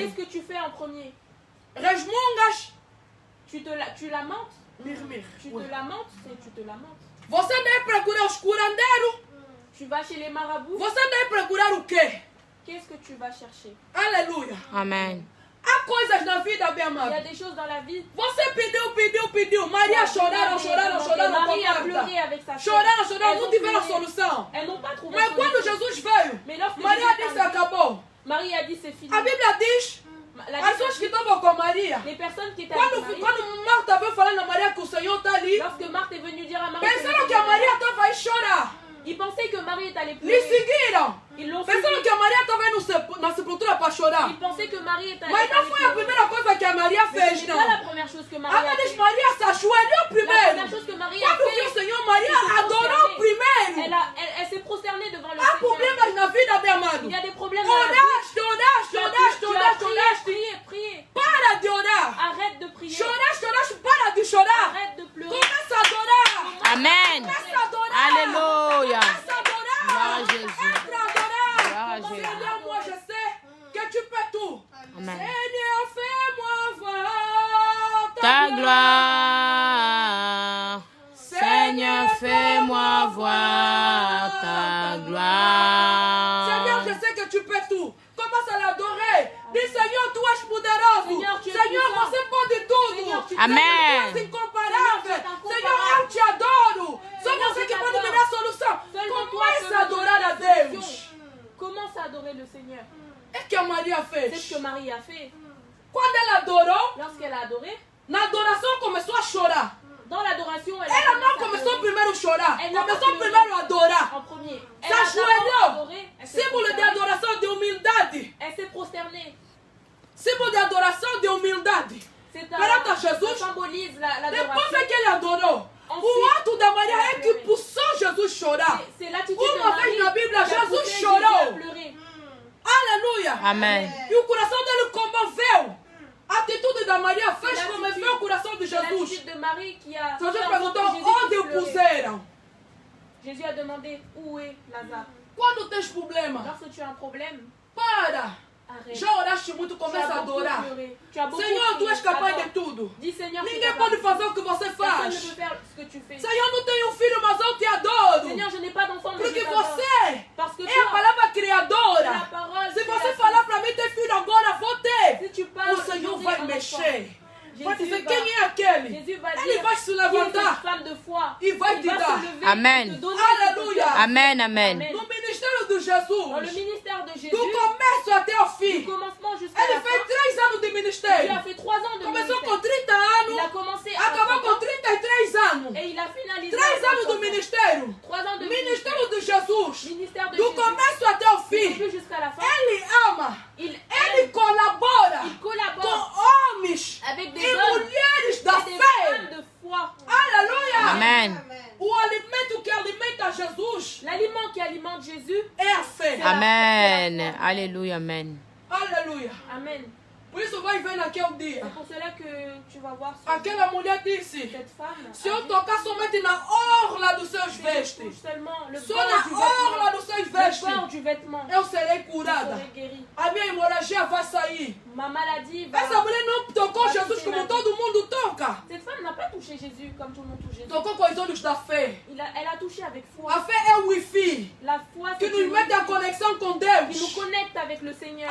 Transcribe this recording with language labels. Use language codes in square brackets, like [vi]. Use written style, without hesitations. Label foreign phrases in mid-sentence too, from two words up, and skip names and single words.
[fr] qu'est-ce que tu fais en premier? [pt] Resmungas, [fr] Tu lamentes? murmure. Tu te lamentes? Tu te lamentes. [pt] Você deve procurar os curandeiros. [fr] Tu vas chez les marabouts? [pt] Você deve procurar o quê? [fr] Qu'est-ce que tu vas chercher? [pt] Aleluia. Amen. Há coisas na vida, bem [fr] Il y a [pt] amado. [fr] des choses dans la vie. [pt] Você pediu. Maria choraram com [fr] Marie a [pt] Marta. [fr] pleuré avec sa sœur. [pt] Choraram, [fr] Elles [pt] não [fr] ont [pt] tiveram [fr] pleuré. [pt] solução. [fr] Elles n'ont pas trouvé [pt] Mas [fr] solution. [pt] quando Jesus veio, [fr] Mais lorsque [pt] Maria [fr] Jésus est [pt] disse: [fr] arrivé, [pt] acabou. [fr] Marie a dit c'est fini. [pt] A Bíblia diz: [fr] La [pt] as pessoas que estavam com Maria que o Senhor está ali, [fr] Lorsque Marthe est venue dire à Marie, que le [pt] pensaram que [fr] Seigneur [pt] a Maria [fr] est là, [pt] estava a chorar. [fr] ils pensaient que Marie est allée [pt] Lhe [fr] pleurer. [pt] seguiram. [fr] Ils l'ont [pt] Pensaram [fr] suivi. [pt] que a Maria estava indo na sepultura para chorar. [fr] Ils pensaient que Marie est allée [pt] Mas não foi a [fr] pleurer. [pt] primeira coisa que a Maria [fr] Mais [pt] fez, [fr] ce n'est [pt] não. [fr] pas la première chose que Marie a [pt] Antes [fr] fait. [pt] Maria se ajoelhou [fr] La [pt] primeiro. [fr] première chose que Marie a [pt] Quando viu o [fr] fait, [pt] Senhor, Maria [fr] se [pt] adorou [fr] prosternée. [pt] primeiro. [fr] Elle s'est prosternée devant le [pt] Há [fr] Seigneur. [pt] problemas na vida, meu amado. [fr] Il y a des problèmes dans la vie. [pt] Oraste, oraste, [fr] Tu as [pt] oraste, oraste, [fr] prié, [pt] oraste. [fr] prié, prié. [pt] Para de orar. [fr] Arrête de prier. [pt] Choraste, oraste, para de chorar. [fr] Arrête de pleurer. [pt] Começa a adorar. [fr] Amen. [pt] Começa a adorar. [fr] Alléluia. [pt] Começa a adorar. [fr] Gloire à Jésus. [pt] Entra a adorar. [fr] Gloire à Jésus. Seigneur, moi je sais que tu peux tout. Amen. Seigneur, fais-moi voir Ta gloire. Seigneur, fais-moi voir ta gloire. Seigneur, je sais que tu peux tout. Commence à l'adorer. Dis Seigneur, tu es poderoso. Seigneur, tu es Seigneur, puissant. [pt] você pode tudo. [fr] Seigneur, tu es Amen. Seigneur, tu [pt] és incomparável. [fr] Seigneur, Seigneur, [pt] eu te adoro. Só [fr] Seigneur, [pt] você [fr] je [pt] que pode [fr] t'adore. [pt] me dar a solução. [fr] Seulement toi [pt] Comece [fr] peux [pt] a [fr] me [pt] adorar a [fr] donner la [pt] Deus. [fr] solution. Commence à adorer le Seigneur. [pt] É que a Maria [fr] C'est ce [pt] fez. [fr] que Marie a fait. [pt] Quando ela adorou, [fr] Lorsqu'elle a adoré, [pt] na adoração começou a chorar. [fr] dans l'adoration, elle [pt] Ela não [fr] a commencé [pt] começou [fr] à [pt] primeiro a chorar. [fr] Elle n'a pas [pt] Começou [fr] pleuré. [pt] primeiro a adorar. [fr] en premier. Elle [pt] Se [fr] a d'abord [pt] ajoelhou. [fr] adoré, elle s'est [pt] Símbolo de [fr] prosternée. [pt] adoração, de humildade. [fr] Elle s'est prosternée. [pt] Símbolo de adoração, de humildade. [fr] C'est [pt] Perante a [fr] ça [pt] Jesus. [fr] symbolise [pt] Depois [fr] l'adoration. [pt] é que ele adorou. [fr] Ensuite, [pt] O ato da Maria ela é que [fr] pleurou. [pt] puxou Jesus chorar. [fr] C'est l'attitude de [pt] Uma [fr] Marie [pt] vez na Bíblia, [fr] qui a [pt] Jesus [fr] poussé [pt] chorou. [fr] Jésus à pleurer. [pt] Aleluia. [fr] Amen. [pt] E o coração dele comoveu. A atitude da Maria fez [fr] L'attitude- [pt] comover o coração de [fr] C'est [pt] Jesus. [fr] l'attitude de Marie qui a [pt] Jesus [fr] fait en sorte [pt] perguntou [fr] que Jésus [pt] onde [fr] puisse [pt] o [fr] pleurer. [pt] puseram. [fr] Jésus a demandé où est Lazare. [pt] Quando tens problema, [fr] Lorsque tu as un problème, [pt] para. [fr] arrête. [pt] Já oraste muito, [fr] Tu as [pt] começa a [fr] beaucoup [pt] adorar. [fr] pleuré. Tu as beaucoup [pt] Senhor, tu [fr] prié. [pt] és capaz [fr] Adore. [pt] de tudo. [fr] Dis Seigneur, tu es [pt] Ninguém [fr] capable. [pt] pode fazer o que você [fr] Personne ne [pt] faz. [fr] peut faire ce que tu fais. [pt] Senhor, não tenho filho, mas eu te adoro. [fr] Seigneur, je n'ai pas d'enfant, mais [pt] Porque [fr] je t'adore. [pt] você [fr] Parce que [pt] é a [fr] toi, [pt] palavra [fr] la [pt] criadora. [fr] parole, [pt] Se [fr] tu [pt] você [fr] l'as [pt] falar para mim ter filho agora, vou ter. [fr] Si tu parles, [pt] O Senhor [fr] aujourd'hui, [pt] vai [fr] un enfant. [pt] mexer. Vai [fr] Jésus [pt] dizer [fr] va- [pt] quem é aquele. [fr] Jésus va [pt] Ele [fr] dire [pt] vai se [fr] qui est cette [pt] levantar. [fr] femme de foi. Il va te [pt] se dar. [fr] lever, Amen. te donner Alléluia. ce que tu as. Amen, amen. Amen. [pt] No ministério de [fr] Dans le [pt] Jesus, [fr] ministère de Jésus, [pt] do começo até o [fr] du [pt] fim, [fr] commencement jusqu'à [pt] ele [fr] la [pt] fez [fr] fin, [pt] 3 anos de [fr] Jésus [pt] ministério. [fr] a fait 3 ans de [pt] Começou [fr] ministère. [pt] com 30 [fr] Il a [pt] anos, [fr] commencé à [pt] acabou [fr] 30 [pt] com [fr] ans [pt] 33 anos. [fr] et il a finalisé [pt] 3 [fr] à [pt] anos [fr] 30 [pt] do [fr] ans. [pt] ministério. [fr] 3 ans de [pt] Ministério de Jesus, [fr] ministère de [pt] do [fr] Jésus. [pt] começo até o [fr] Du [pt] fim, [fr] début jusqu'à la fin, [pt] ele ama, [fr] il [pt] ele [fr] aide, [pt] colabora [fr] il [pt] com [fr] collabore [pt] homens [fr] avec des [pt] e [fr] hommes [pt] mulheres da [fr] et des [pt] fé. [fr] femmes de foi. [pt] Aleluia! [fr] Amen. [pt] O alimento que alimenta Jesus [fr] L'aliment qui alimente Jésus, [pt] é a fé. [fr] Amen. Alléluia, amen. [pt] Aleluia! [fr] amen. [pt] Por isso vai ver naquele dia. [fr] C'est pour cela que tu vas voir [pt] Aquela mulher disse: [fr] cette femme. [pt] se eu tocar somente na orla dos seus [fr] Si je [pt] vestes, [fr] touche seulement le [pt] só [fr] bord [pt] na [fr] du [pt] orla [fr] vêtement, [pt] dos seus [fr] le bord [pt] vestes, [fr] du vêtement, [pt] eu serei [fr] je [pt] curada. [fr] serai guérie. [pt] A minha hemorragia vai sair. [fr] Ma maladie va... [pt] Essa mulher não tocou Jesus como todo mundo toca. [fr] Cette femme n'a pas touché Jésus comme tout le monde touche Jésus. [pt] Tocou com os olhos da fé. [fr] Elle a touché avec foi. [pt] A fé é o Wi-Fi [fr] La foi, [pt] que [fr] c'est [pt] nos mete en conexão com [fr] qui nous [pt] Deus. [fr] connecte avec le Seigneur.